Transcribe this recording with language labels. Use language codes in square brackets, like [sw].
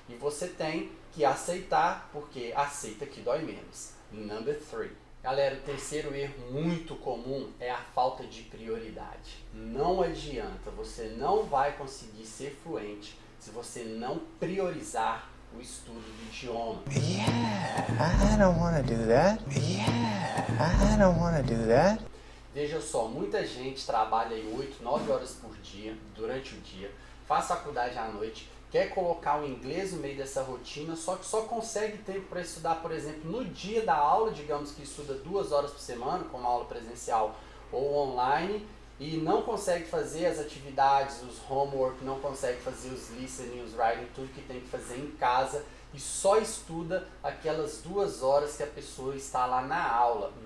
[pt] E você tem que aceitar, porque aceita que dói menos. [en] Number 3. [pt] Galera, o terceiro erro muito comum é a falta de prioridade. Não adianta, você não vai conseguir ser fluente se você não priorizar o estudo do idioma. [en] Yeah, I don't want to do that. Yeah, I don't want to do that. [pt] Veja só, muita gente trabalha aí 8, 9 horas por dia, durante o dia, faz faculdade à noite, quer colocar o inglês no meio dessa rotina, só que só consegue tempo para estudar, por exemplo, no dia da aula, digamos que estuda 2 horas por semana, como aula presencial ou online, e não consegue fazer as atividades, os homework, não consegue fazer os listening, os writing, tudo que tem que fazer em casa, e só estuda aquelas 2 horas que a pessoa está lá na aula.